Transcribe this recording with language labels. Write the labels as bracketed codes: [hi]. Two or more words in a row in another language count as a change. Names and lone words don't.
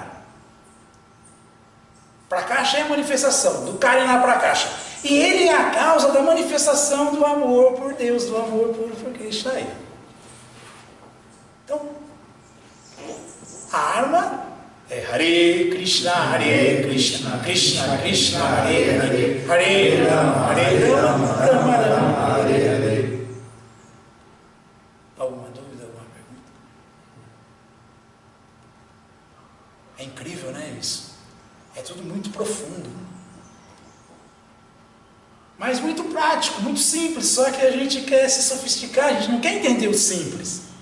[pt] Prakasha é a manifestação do Karena Prakasha. E ele é a causa da manifestação do amor por Deus, do amor por Krishna. Então, a arma é [sa] Hare Krishna, Krishna Krishna, Hare Hare, Hare Rama, Rama Rama, Hare Hare. [pt] Alguma dúvida, alguma pergunta? É incrível, né, isso? É tudo muito profundo. Mas muito prático, muito simples, só que a gente quer se sofisticar, a gente não quer entender o simples.